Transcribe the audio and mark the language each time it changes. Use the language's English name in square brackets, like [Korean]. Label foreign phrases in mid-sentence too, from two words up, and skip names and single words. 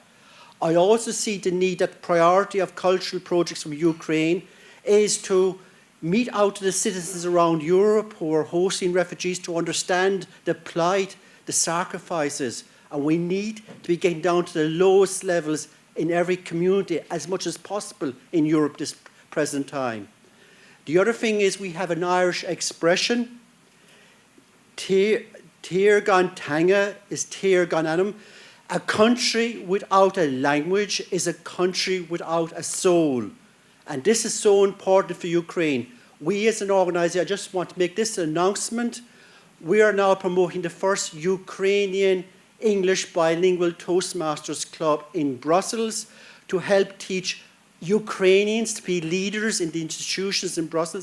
[English] I also see the need that priority of cultural projects from Ukraine is to meet out to the citizens around Europe who are hosting refugees to understand the plight, the sacrifices, and we need to be getting down to the lowest levels in every community as much as possible in Europe this present time. The other thing is we have an Irish expression, [Irish] Tír gan tanga is tír gan anam. [English] A country without a language is a country without a soul. And this is so important for Ukraine. We as an organisation, I just want to make this announcement. We are now promoting the first Ukrainian English bilingual Toastmasters Club in Brussels to help teach Ukrainians to be leaders in the institutions in Brussels.